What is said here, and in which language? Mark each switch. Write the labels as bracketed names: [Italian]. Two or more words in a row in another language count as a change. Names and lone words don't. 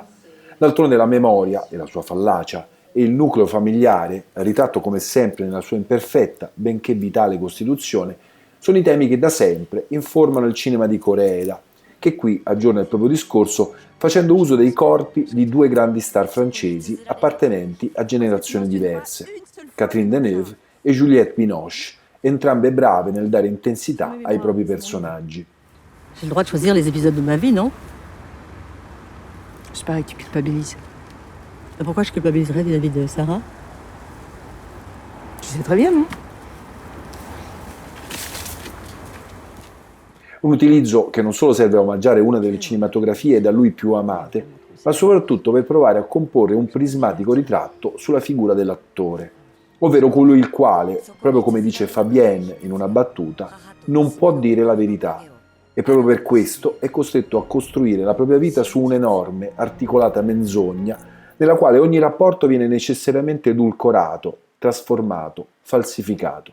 [Italian] D'altronde la memoria e la sua fallacia e il nucleo familiare, ritratto come sempre nella sua imperfetta, benché vitale costituzione, sono i temi che da sempre informano il cinema di Koreeda, che qui aggiorna il proprio discorso facendo uso dei corpi di due grandi star francesi appartenenti a generazioni diverse, Catherine Deneuve e Juliette Binoche, entrambe brave nel dare intensità ai propri personaggi. [French] J'ai le droit de choisir les épisodes de ma vie, non? C'est pareil que tu culpabilises. Et pourquoi je culpabiliserais vis-à-vis de Sarah? Tu sais très bien, non? [Italian] Un utilizzo che non solo serve a omaggiare una delle cinematografie da lui più amate, ma soprattutto per provare a comporre un prismatico ritratto sulla figura dell'attore, ovvero colui il quale, proprio come dice Fabienne in una battuta, non può dire la verità e proprio per questo è costretto a costruire la propria vita su un'enorme, articolata menzogna nella quale ogni rapporto viene necessariamente edulcorato, trasformato, falsificato.